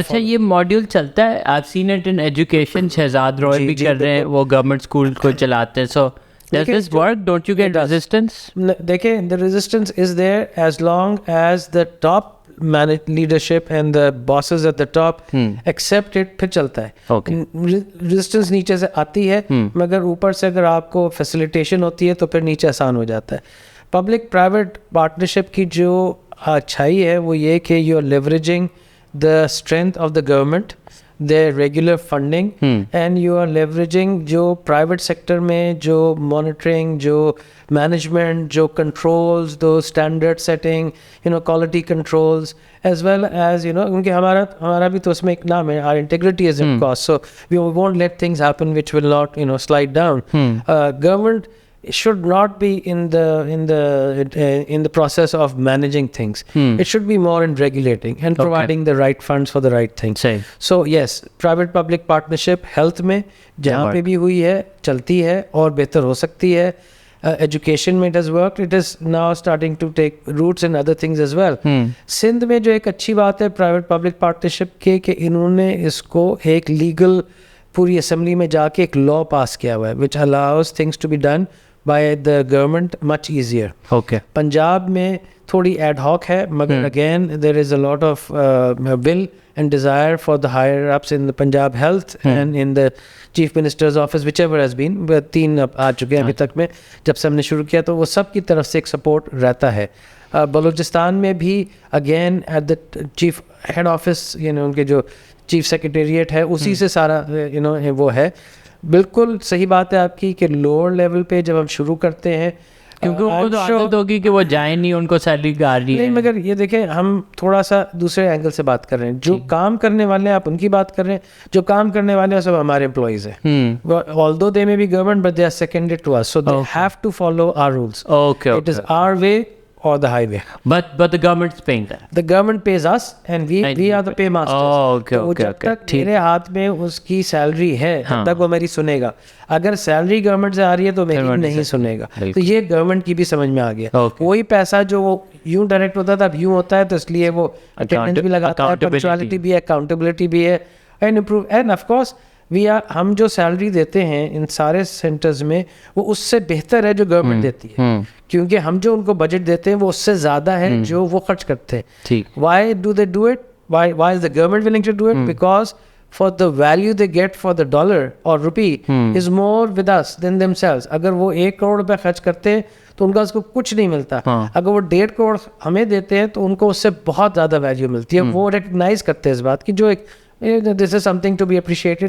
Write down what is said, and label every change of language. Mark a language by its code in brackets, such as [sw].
[ur] اچھا یہ ماڈیول چلتا ہے, [en] I've seen it in education, [ur] Shahzad روئے بھی کر رہے ہیں, وہ گورنمنٹ اسکول کو چلاتے ہیں. [en] So does this work? Don't you get resistance? [ur] دیکھیں [en] the resistance is there as long as the top leadership and the bosses at the top accept it, [ur] پھر چلتا ہے. resistance نیچے سے آتی ہے مگر اوپر سے اگر آپ کو facilitation ہوتی ہے تو پھر نیچے آسان ہو جاتا ہے. پبلک پرائیویٹ پارٹنرشپ کی جو اچھائی ہے وہ یہ کہ [en] you are leveraging the strength of the government, their regular funding, and you are leveraging جو private sector میں جو monitoring, جو management, جو controls, those standard setting, quality controls, as well as [ur] کیونکہ ہمارا بھی تو اس میں ایک نام ہے, [en] our integrity is in cost, so we won't let things happen which will not slide down. Government should not be in the process of managing things. It should be more in regulating and providing the right funds for the right things. So yes, private public partnership [ur] health میں جہاں پہ بھی ہوئی ہے چلتی ہے اور بہتر ہو سکتی ہے. [en] Education میں it has worked, it is now starting to take roots in other things as well. [ur] Sindh میں جو ایک اچھی بات ہے private public partnership کے کہ انہوں نے اس کو ایک لیگل پوری اسمبلی میں جا کے ایک لاء پاس کیا ہوا ہے [en] which allows things to be done by the government much easier. [ur] Punjab میں تھوڑی ایڈ ہاک ہے مگر [en] again there is a lot of will and desire for the higher ups in the Punjab health and in the chief minister's office, whichever has been. [ur] 3 آ چکے ہیں ابھی تک میں, جب سے ہم نے شروع کیا تو وہ سب کی طرف سے ایک سپورٹ رہتا ہے. بلوچستان میں بھی [en] again at the chief head office [ur] in کے جو چیف سیکریٹریٹ ہے اسی سے سارا وہ ہے. بالکل صحیح بات ہے آپ کی کہ لوور لیول پہ جب ہم شروع کرتے ہیں کیونکہ ان کو تو عادت ہوگی کہ وہ جائیں نہیں, ان کو سیلری آ رہی ہے. مگر یہ دیکھیں ہم تھوڑا سا دوسرے اینگل سے بات کر رہے ہیں. جو کام کرنے والے ہیں آپ ان کی بات کر رہے ہیں, جو کام کرنے والے ہیں سب ہمارے امپلائیز ہیں. [en] although they may be government but they are seconded to us, so they have to follow our rules. It is our way or the highway. But the government's paying that. The government pays us and we are the paymasters. Okay. [ur] جب تک میرے ہاتھ میں اس کی salary ہے تب تک وہ میری سنے گا. اگر سیلری گورنمنٹ سے آ رہی ہے تو میری نہیں سنے گا. تو یہ گورنمنٹ کی بھی سمجھ میں آ گیا. وہی پیسہ جو وہ یوں ڈائریکٹ ہوتا تھا اب یوں ہوتا ہے, تو اس لیے وہ اٹینڈنس بھی لگاتا ہے, پنکچوالٹی بھی ہے, اکاؤنٹیبلٹی بھی ہے, اینڈ آف کورس ہم جو سیلری دیتے ہیں ان سارے سینٹرز میں وہ اس سے بہتر ہے جو گورنمنٹ دیتی ہے, کیونکہ ہم جو ان کو بجٹ دیتے ہیں وہ اس سے زیادہ ہے جو وہ خرچ کرتے ہیں. [en] Why do they do it, why is the government willing to do it? Because for the value they get for the dollar or rupee is more with us than themselves. [ur] اگر وہ 1 کروڑ روپے خرچ کرتے ہیں تو ان کا اس کو کچھ نہیں ملتا. اگر وہ 1.5 کروڑ ہمیں دیتے ہیں تو ان کو اس سے بہت زیادہ ویلیو ملتی ہے. وہ ریکگنائز کرتے ہیں اس بات کی, جو ایک [en] this is something to be appreciated.